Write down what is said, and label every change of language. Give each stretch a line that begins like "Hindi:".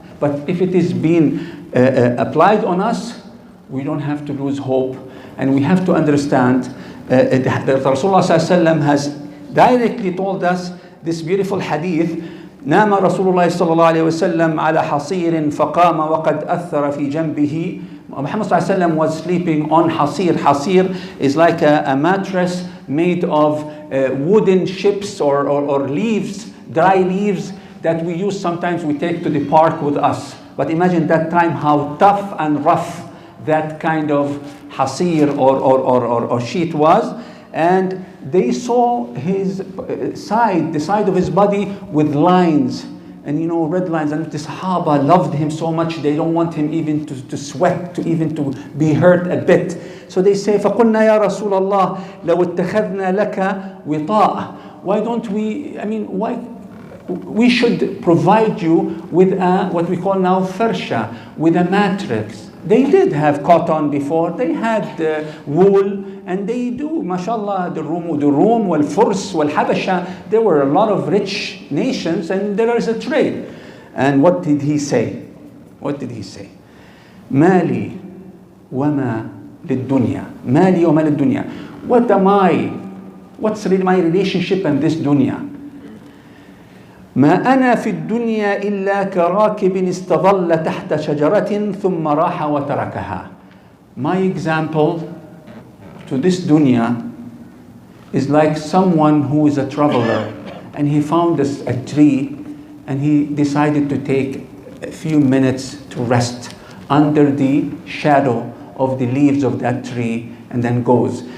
English: But if it is being applied on us, we don't have to lose hope. And we have to understand that Rasulullah ﷺ has directly told us this beautiful hadith.
Arabic: نام رسول الله صلى الله عليه وسلم على حصير فقام وقد أثر في جنبه.
English: Muhammad ﷺ was sleeping on hasir. Hasir is like a mattress made of wooden chips or leaves, dry leaves that we use sometimes, we take to the park with us. But imagine that time how tough and rough that kind of hasir or sheet was. And they saw his side, the side of his body with lines, and red lines. And the Sahaba loved him so much, they don't want him even to sweat, to be hurt a bit.
Arabic: So they say, فَقُلْنَا يَا رَسُولَ اللَّهِ لَوْ اتَّخَذْنَا لَكَ وِطَاءً.
English: Why don't we should provide you with what we call now farsha, with a mattress. They did have cotton before, they had wool, and they do, mashallah, the Rum, wal-Furs, wal-Habasha, there were a lot of rich nations, and there is a trade. And what did he say?
Arabic: Mali wama للدنيا.
English: What am I What's really my relationship in this dunya?
Arabic: ما أنا في الدنيا إلا كراكب استظل تحت شجرة ثم راح وتركها.
English: My example to this dunya is like someone who is a traveler and he found a tree and he decided to take a few minutes to rest under the shadow of the leaves of that tree and then goes.